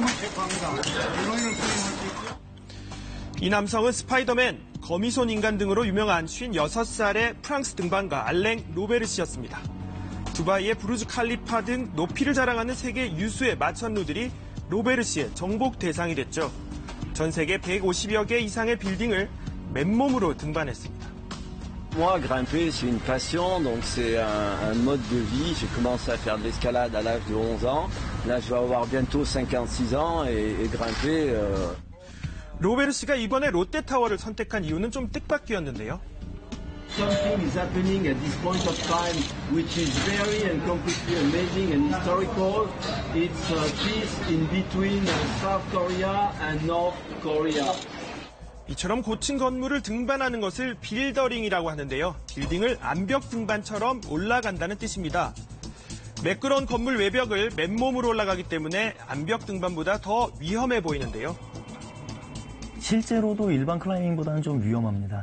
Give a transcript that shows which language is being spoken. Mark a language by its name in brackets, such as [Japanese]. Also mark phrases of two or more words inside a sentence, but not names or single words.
[Korean] 이 남성은 스파이더맨, 거미손 인간 등으로 유명한 56살의 프랑스 등반가 알랭 로베르시였습니다. 두바이의 부르즈 칼리파 등 높이를 자랑하는 세계 유수의 마천루들이 로베르시의 정복 대상이 됐죠. 전 세계 150여 개 이상의 빌딩을 맨몸으로 등반했습니다. [French] Moi, grimper, c'est une passion, donc c'est un mode de vie. J'ai commencé à faire de l'escalade à l'âge de 11 ans. Là, je vais avoir bientôt 56 ans et grimper... [Korean] 로베르시가 이번에 롯데타워를 선택한 이유는 좀 뜻밖이었는데요. [English] Something is happening at this point of time which is very and completely amazing and historical. It's peace in between South Korea and North Korea. [Korean] 이처럼 고층 건물을 등반하는 것을 빌더링이라고 하는데요. 빌딩을 암벽 등반처럼 올라간다는 뜻입니다. 매끄러운 건물 외벽을 맨몸으로 올라가기 때문에 암벽 등반보다 더 위험해 보이는데요. 실제로도 일반 클라이밍보다는 좀 위험합니다.